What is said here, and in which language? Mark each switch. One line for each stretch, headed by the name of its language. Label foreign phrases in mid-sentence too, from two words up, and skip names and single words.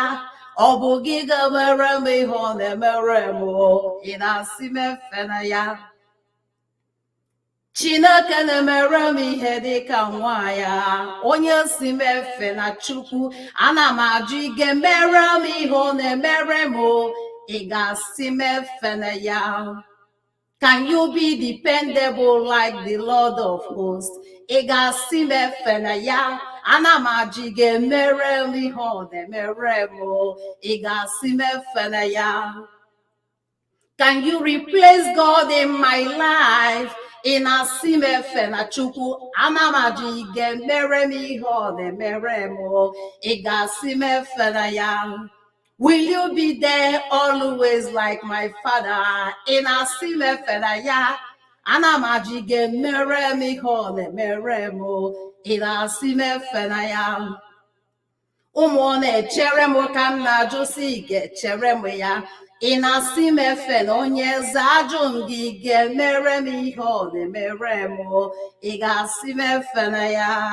Igbo: Ọ bụ gị ga-emere m ihe ọ na-emere m, ị na-asị m efe na ya. Chineke na-emere m ihe dịka nwa ya. Onye si m efe na Chukwu, ana m ajụ ị ga-emere m ihe ọ na-emere m, ị ga-asị m efe na ya.
English: Can you be dependable like the Lord of hosts?
Igbo: Ị ga-asị m efe na ya. Ana m ajụ ị ga-emere m ihe ọ na-emere m, ị ga-asị m efe na ya.
English: Can you replace God in my life?
Igbo: Ị na-asị m efe na Chukwu, ana m ajụ ị ga-emere m ihe ọ na-emere m, ị ga-asị m efe na ya.
English: Will you be there always like my father?
Igbo: Ị na-asị m efe na ya. Ana m ajụ ị ga-emere m ihe ọ na-emere m, ị na-asị m efe na ya. Ụmụ ọ na-echere m ka m na-ajụ sị ị ga-echere m ya. Ị na-asị m efe na onye eze, ajụ m gị ga-emere m ihe ọ na-emere m, ị ga-asị m efe na ya.